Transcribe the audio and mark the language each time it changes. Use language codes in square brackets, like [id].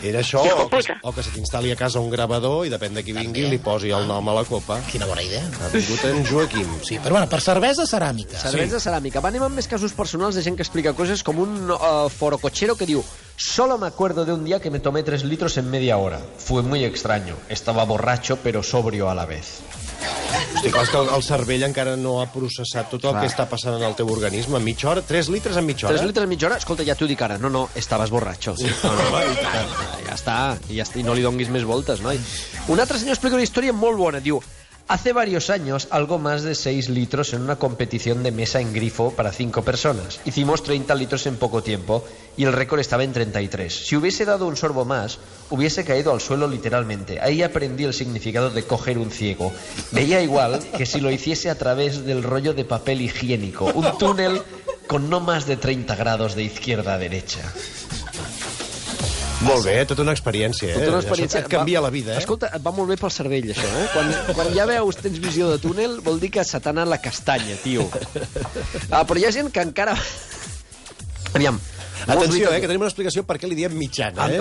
[ca] Era això, o que se t'instal·li a casa un gravador i depèn de qui vingui li posi el nom a la copa. Quina bona idea. Ha vingut en Joaquim. Sí, però bueno, per cervesa, ceràmica. Cervesa, ceràmica. Va, anem amb més casos personals de gent que explica coses com un forocochero que diu: [es] solo me acuerdo de un día que me tomé 3 litros en media hora. Fue muy extraño. Estaba borracho, pero sobrio a la vez. [ca] Hosti, clar, és que el cervell encara no ha processat tot el que està passant en el teu organisme. En mitja hora? 3 litres en mitja hora? 3 litres en mitja hora? Escolta, ja t'ho dic ara. No, estaves borratxo. Ja està. I no li donguis més voltes, noi. Un altre senyor explica una història molt bona. [es] Diu: hace varios años, algo más de 6 litros en una competición de mesa en grifo para 5 personas. Hicimos 30 litros en poco tiempo y el récord estaba en 33. Si hubiese dado un sorbo más, hubiese caído al suelo literalmente. Ahí aprendí el significado de coger un ciego. Veía igual que si lo hiciese a través del rollo de papel higiénico. Un túnel con no más de 30 grados de izquierda a derecha. [ca] Molt bé, tota una experiència, Tota una experiència. Això et canvia la vida, Escolta, et va molt bé pel cervell, això, eh? Quan ja veus, tens visió de túnel, vol dir que se t'ha anat la castanya, tio. Però hi ha gent que encara... Aviam. Atenció, que tenim una explicació per què li diem mitjana, eh?